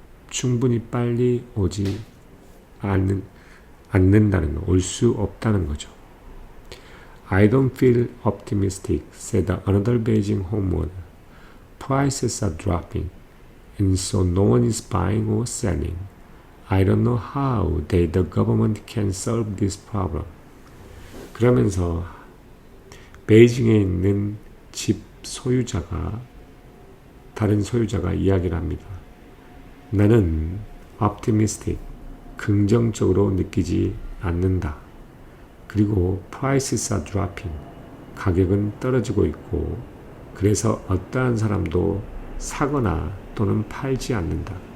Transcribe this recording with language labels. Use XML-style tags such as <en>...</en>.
<ko>충분히 빨리 오지 않는다는 거, 올 수 없다는 거죠.</ko> <en>I don't feel optimistic, said another Beijing homeowner. Prices are dropping, and so no one is buying or selling. I don't know how the government can solve this problem.</en> <ko>그러면서 베이징에 있는 집 소유자가, 다른 소유자가 이야기를 합니다. 나는 optimistic, 긍정적으로 느끼지 않는다. 그리고</ko> <en>prices are dropping,</en> <ko>가격은 떨어지고 있고, 그래서 어떠한 사람도 사거나 또는 팔지 않는다.</ko>